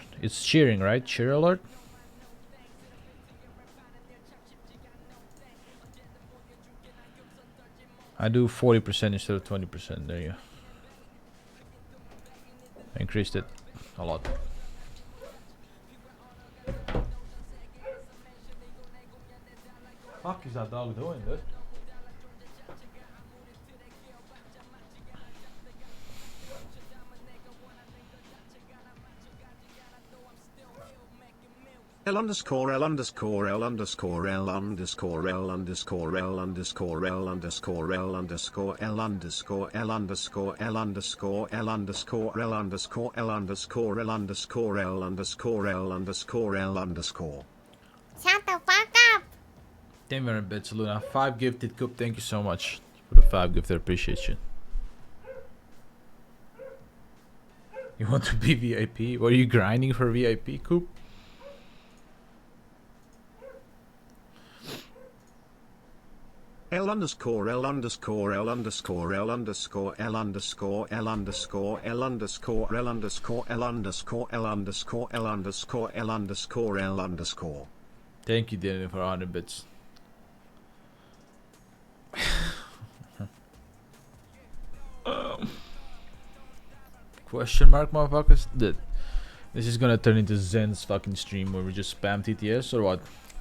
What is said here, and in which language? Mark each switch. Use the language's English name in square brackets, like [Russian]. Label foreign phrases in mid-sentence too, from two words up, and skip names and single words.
[English] It's cheering, right? Cheer alert. I do 40% instead of 20%. There you go. I increased it a lot. Fuck is that dog doing, dude? L underscore L underscore L underscore L underscore L underscore L underscore L underscore L underscore L underscore L underscore L underscore L underscore L underscore L underscore L underscore L underscore L underscore L underscore. Shut the fuck up. 10 very bits, Luna. 5 gifted cup. Thank you so much for the 5 gifted. Appreciate you. You want to be VIP? What are you grinding for VIP, Coop? L underscore L underscore L underscore L underscore L underscore L underscore L underscore L underscore L underscore L underscore L underscore L underscore L underscore. Thank you, Daniel, for 100 bits. Question mark, motherfuckers? This is gonna turn into Zen's fucking stream where we just spam TTS or what?